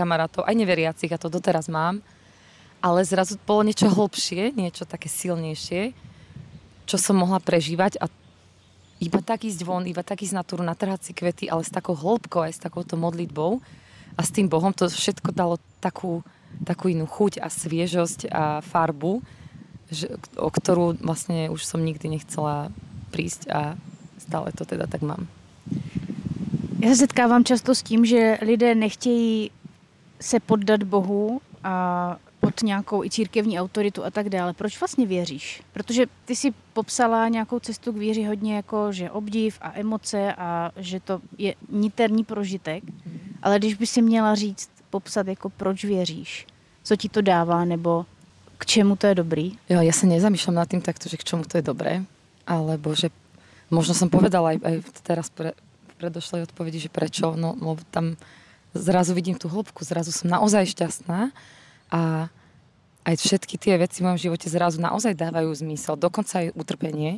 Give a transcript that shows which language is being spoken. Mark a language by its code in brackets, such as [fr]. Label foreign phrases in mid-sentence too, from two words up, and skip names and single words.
[sk] kamarátov, aj neveriacich a to doteraz mám, ale zrazu bolo niečo hlbšie, niečo také silnejšie, čo som mohla prežívať a iba tak ísť von, iba tak ísť na túru, natrhať si kvety, ale s takou hĺbkou aj s takouto modlitbou a s tým Bohom to všetko dalo takú inú chuť a sviežosť a farbu, o ktorú vlastne už som nikdy nechcela prísť a stále to teda tak mám. [cs] Já se setkávám často s tím, že lidé nechtějí se poddat Bohu a pod nějakou i církevní autoritu a tak dále. Proč vlastně věříš? Protože ty si popsala nějakou cestu k víře hodně jako, že obdiv a emoce a že to je niterní prožitek. Ale když by si měla říct, popsat jako proč věříš, co ti to dává nebo k čemu to je dobrý? [sk] Jo, ja sa nezamýšľam nad tým takto, že [cs] k čemu [sk] to je dobré, alebo že možno som povedala aj teraz v predošlej odpovedi, že prečo, no tam zrazu vidím tú hĺbku, zrazu som naozaj šťastná a aj všetky tie veci v mojom živote zrazu naozaj dávajú zmysel, dokonca aj utrpenie.